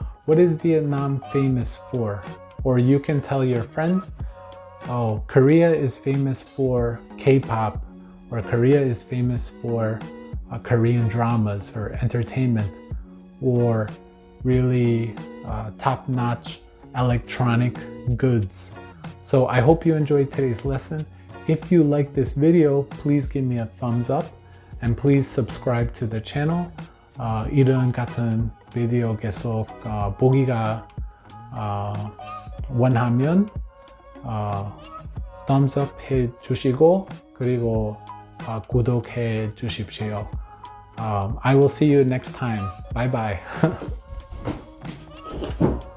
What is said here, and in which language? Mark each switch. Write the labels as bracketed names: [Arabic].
[English] What is Vietnam famous for? Or you can tell your friends, Korea is famous for K-pop, or Korea is famous for Korean dramas or entertainment, or really top-notch electronic goods. So I hope you enjoyed today's lesson. If you like this video, please give me a thumbs up and please subscribe to the channel. [Korean] 이런 같은 비디오 계속 보기가 원하면 thumbs up 해 주시고 그리고 구독해 주십시오. [English] I will see you next time. Bye bye.